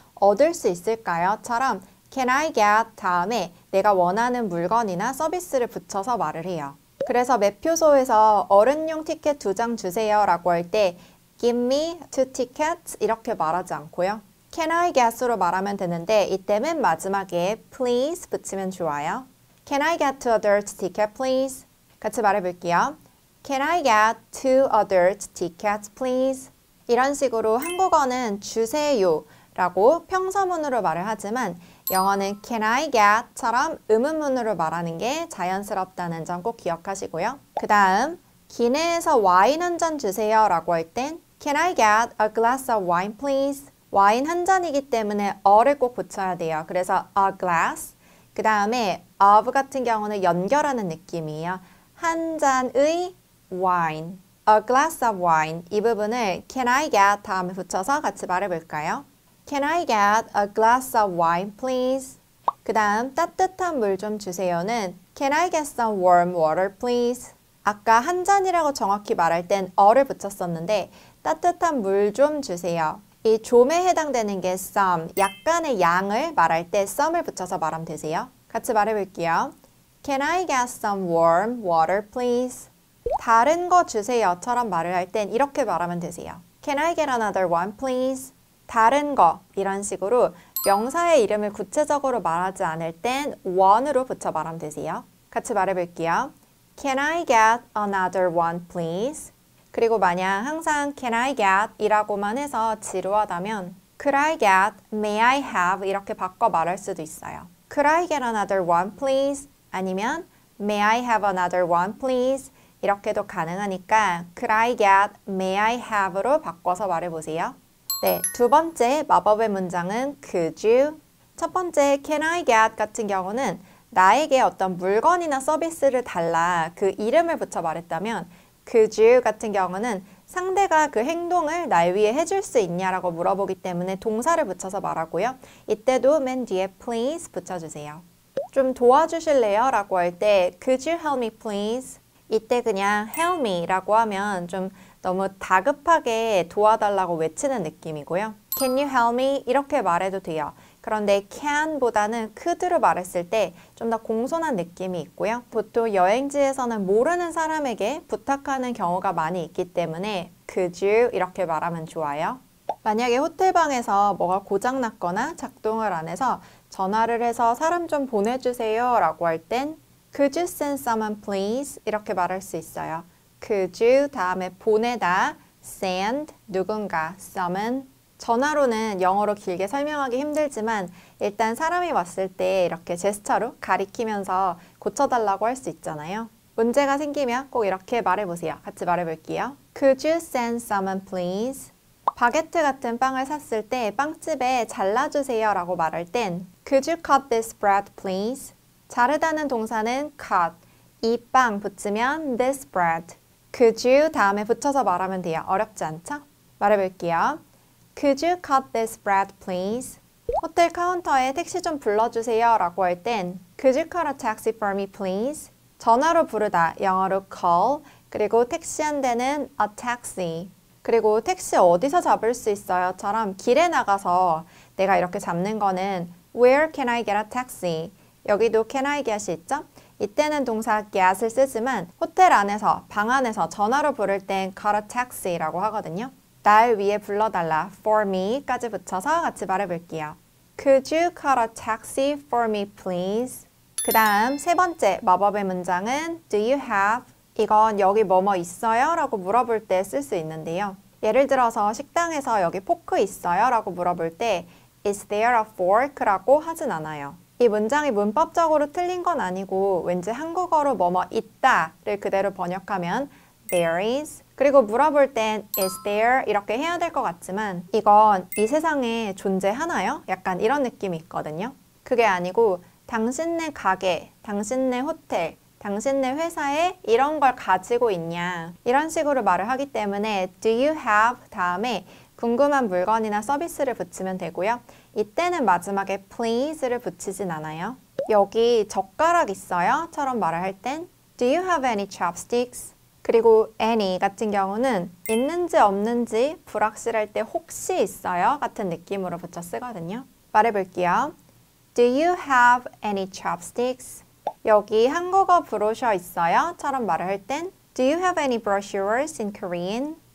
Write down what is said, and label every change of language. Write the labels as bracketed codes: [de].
[ko] 얻을 수 있을까요? 처럼 Can I get 다음에 내가 원하는 물건이나 서비스를 붙여서 말을 해요. 그래서 매표소에서 어른용 티켓 2장 주세요 라고 할 때 [en] Give me 2 tickets [ko] 이렇게 말하지 않고요. Can I get으로 말하면 되는데 이때 맨 마지막에 please 붙이면 좋아요. [en] Can I get 2 adult ticket please? [ko] 같이 말해볼게요. [en] Can I get 2 adult tickets please? [ko] 이런 식으로 한국어는 주세요 라고 평서문으로 말을 하지만 영어는 Can I get처럼 의문문으로 말하는 게 자연스럽다는 점 꼭 기억하시고요. 그 다음 기내에서 와인 한 잔 주세요 라고 할 땐 [en] Can I get a glass of wine please? [ko] 와인 한 잔이기 때문에 어를 꼭 붙여야 돼요. 그래서 a glass, 그 다음에 of 같은 경우는 연결하는 느낌이에요. 한 잔의 wine, [en] a glass of wine, [ko] 이 부분을 Can I get 다음에 붙여서 같이 말해볼까요? [en] Can I get a glass of wine, please? [ko] 그 다음 따뜻한 물 좀 주세요는 [en] Can I get some warm water, please? [ko] 아까 한 잔이라고 정확히 말할 땐 어를 붙였었는데 따뜻한 물 좀 주세요. 이 좀에 해당되는 게 some, 약간의 양을 말할 때 some을 붙여서 말하면 되세요. 같이 말해볼게요. [en] Can I get some warm water, please? [ko] 다른 거 주세요처럼 말을 할 땐 이렇게 말하면 되세요. [en] Can I get another one, please? [ko] 다른 거, 이런 식으로 명사의 이름을 구체적으로 말하지 않을 땐 one으로 붙여 말하면 되세요. 같이 말해볼게요. [en] Can I get another one, please? [ko] 그리고 만약 항상 Can I get 이라고만 해서 지루하다면 [en] Could I get, May I have [ko] 이렇게 바꿔 말할 수도 있어요. [en] Could I get another one, please? 아니면 May I have another one, please? [ko] 이렇게도 가능하니까 Could I get, May I have로 바꿔서 말해보세요. 네, 두 번째 마법의 문장은 Could you? 첫 번째 Can I get 같은 경우는 나에게 어떤 물건이나 서비스를 달라 그 이름을 붙여 말했다면 Could you 같은 경우는 상대가 그 행동을 날 위해 해줄 수 있냐라고 물어보기 때문에 동사를 붙여서 말하고요. 이때도 맨 뒤에 please 붙여주세요. 좀 도와주실래요? 라고 할 때 [en] Could you help me please? [ko] 이때 그냥 help me 라고 하면 좀 너무 다급하게 도와달라고 외치는 느낌이고요. [en] Can you help me? [ko] 이렇게 말해도 돼요. 그런데 can보다는 could로 말했을 때 좀 더 공손한 느낌이 있고요. 보통 여행지에서는 모르는 사람에게 부탁하는 경우가 많이 있기 때문에 could you 이렇게 말하면 좋아요. 만약에 호텔방에서 뭐가 고장났거나 작동을 안 해서 전화를 해서 사람 좀 보내주세요 라고 할 땐 [en] Could you send someone please? [ko] 이렇게 말할 수 있어요. [en] Could you [ko] 다음에 보내다, [en] send 누군가, someone. [ko] 전화로는 영어로 길게 설명하기 힘들지만 일단 사람이 왔을 때 이렇게 제스처로 가리키면서 고쳐달라고 할 수 있잖아요. 문제가 생기면 꼭 이렇게 말해보세요. 같이 말해볼게요. [en] Could you send someone please? [ko] 바게트 같은 빵을 샀을 때 빵집에 잘라주세요 라고 말할 땐 [en] Could you cut this bread please? [ko] 자르다는 동사는 cut, 이 빵 붙이면 this bread. Could you 다음에 붙여서 말하면 돼요. 어렵지 않죠? 말해볼게요. [en] Could you cut this bread please? [ko] 호텔 카운터에 택시 좀 불러주세요 라고 할 땐 [en] Could you call a taxi for me please? [ko] 전화로 부르다, 영어로 call, 그리고 택시 한 대는 a taxi. 그리고 택시 어디서 잡을 수 있어요? 처럼 길에 나가서 내가 이렇게 잡는 거는 [en] Where can I get a taxi? [ko] 여기도 can I get이 있죠? 이때는 동사 get을 쓰지만 호텔 안에서, 방 안에서 전화로 부를 땐 call a taxi라고 하거든요. 날 위해 불러달라, for me까지 붙여서 같이 말해볼게요. [en] Could you call a taxi for me please? [ko] 그 다음 세 번째 마법의 문장은 [en] Do you have? [ko] 이건 여기 뭐뭐 있어요? 라고 물어볼 때 쓸 수 있는데요. 예를 들어서 식당에서 여기 포크 있어요? 라고 물어볼 때 [en] Is there a fork? [ko] 라고 하진 않아요. 이 문장이 문법적으로 틀린 건 아니고 왠지 한국어로 뭐뭐 있다를 그대로 번역하면 [en] there is. [ko] 그리고 물어볼 땐 is there 이렇게 해야 될 것 같지만 이건 이 세상에 존재하나요? 약간 이런 느낌이 있거든요. 그게 아니고 당신네 가게, 당신네 호텔, 당신네 회사에 이런 걸 가지고 있냐 이런 식으로 말을 하기 때문에 do you have 다음에 궁금한 물건이나 서비스를 붙이면 되고요. 이때는 마지막에 please를 붙이진 않아요. 여기 젓가락 있어요? 처럼 말을 할 땐 [en] do you have any chopsticks? [ko] 그리고 any 같은 경우는 있는지 없는지 불확실할 때 혹시 있어요? 같은 느낌으로 붙여 쓰거든요. 말해볼게요. [en] Do you have any chopsticks? [ko] 여기 한국어 브로셔 있어요? 처럼 말을 할 땐 [en] Do you have any brochures in Korean?